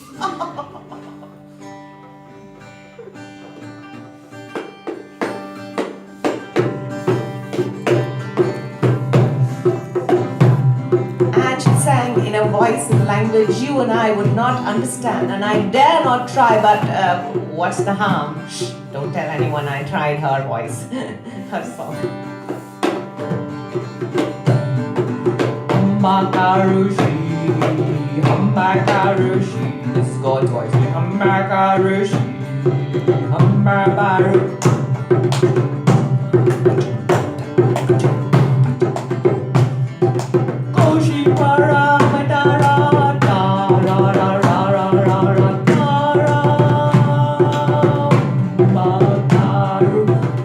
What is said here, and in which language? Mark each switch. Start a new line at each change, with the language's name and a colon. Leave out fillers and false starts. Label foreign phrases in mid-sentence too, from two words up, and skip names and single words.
English: And she sang in a voice and language you and I would not understand, and I dare not try, but what's the harm? Shh, don't tell anyone I tried her voice, her song. Makarushi, Makarushi. This is God's voice. Makarushi, Makarushi. Koshi Paramatara, Tara, Rara, Rara, Tara, Makarushi.